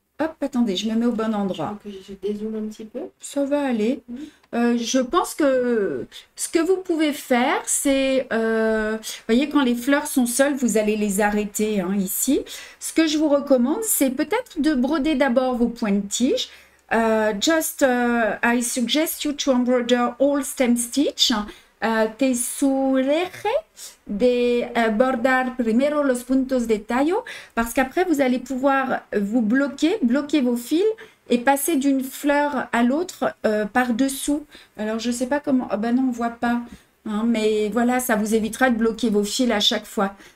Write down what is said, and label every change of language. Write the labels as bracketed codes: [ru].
[fr] Hop, attendez, je me mets au bon endroit. Je dézoome un petit peu. Ça va aller. Je pense que ce que vous pouvez faire, c'est... vous voyez, quand les fleurs sont seules, vous allez les arrêter hein, ici. Ce que je vous recommande, c'est peut-être de broder d'abord vos points de tige. [en] I suggest you to embroider all stem stitch. [es] Te sugiere de bordar primero los puntos de tallo [fr] parce qu'après vous allez pouvoir vous bloquer vos fils et passer d'une fleur à l'autre par dessous. Alors je sais pas comment, oh, ben non on voit pas hein, mais voilà ça vous évitera de bloquer vos fils à chaque fois.